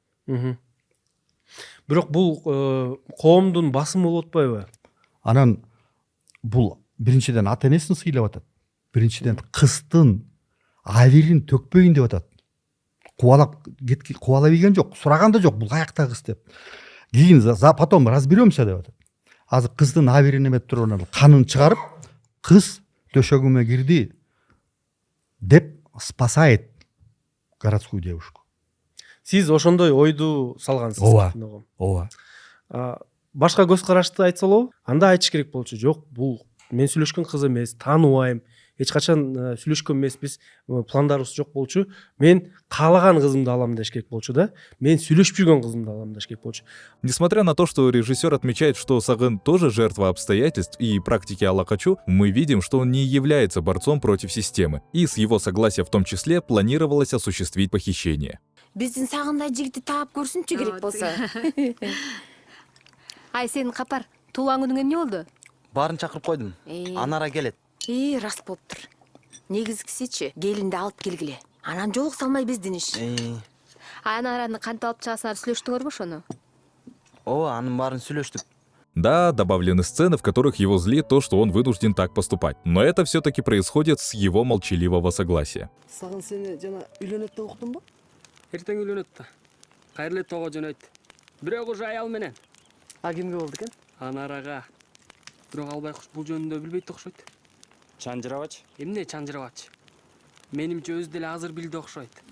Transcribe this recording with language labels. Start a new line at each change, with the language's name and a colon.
Kyrgyz: Бирок бул коомдун басымы болуп атпайбы? Анан бул биринчиден ата энесин сыйлап атат. Биринчиден кыздын абирин төкпөйүн деп атат. Кубалап ийген жок, сураган да жок, бул каякта кыз деп. Кийин
Russian: потом разберемся
Kyrgyz: деп атат. Азыр кыздын абирин эмеп туруп анан канын чыгарып, кыз төшөгүмө кирди деп
Russian: спасает городскую девушку.
Kyrgyz: Сиз ошондой ойду салгансыз. Ооба. Башка көз карашты айтса болобу? Анда айтыш керек болчу. Жок, бул мен сүйлөшкөн кыз эмес, тааныбайм. Эч качан сүйлөшкөн эмеспиз, пландарыбыз жок болчу. Мен каалаган кызымды алам деш керек болчу да. Мен сүйлөшүп жүргөн кызымды алам деш керек болчу.
Russian: Несмотря на то, что режиссер отмечает, что Сагын тоже жертва обстоятельств и практики алакачу, мы видим, что он не является борцом против системы, и с его согласия в том числе планировалось осуществить похищение.
Kyrgyz: Биздин Сагындай жигитти таап көрсүнчү керек болсо. Ай, сенин капар, туулган күнүң эмне болду? Барын чакырып койдум. Анара келет. Раст болуптур. Негизгисичи, келинди алып келгиле. Анан жолук салмай биздин иш. Анараны кантип алып чыгасыңар, сүйлөштүңөрбү ошону? Ооба, анын баарын сүйлөштүк.
Russian: Да, добавлены сцены, в которых его злит то, что он вынужден так поступать. Но это все-таки происходит с его молчаливого согласия.
Kyrgyz: Сагын сени жана үйлөнөт деп уктумбу? Эртең үйлөнөт да. Кайрылып тоого жөнөйт. Бирок уже аял менен. Кимге болду экен? Анарага. Бирок ал байкуш бул жөнүндө билбейт окшойт. Чанжырабач? Эмне чанжырабач? Менимче өзү деле азыр билди окшойт.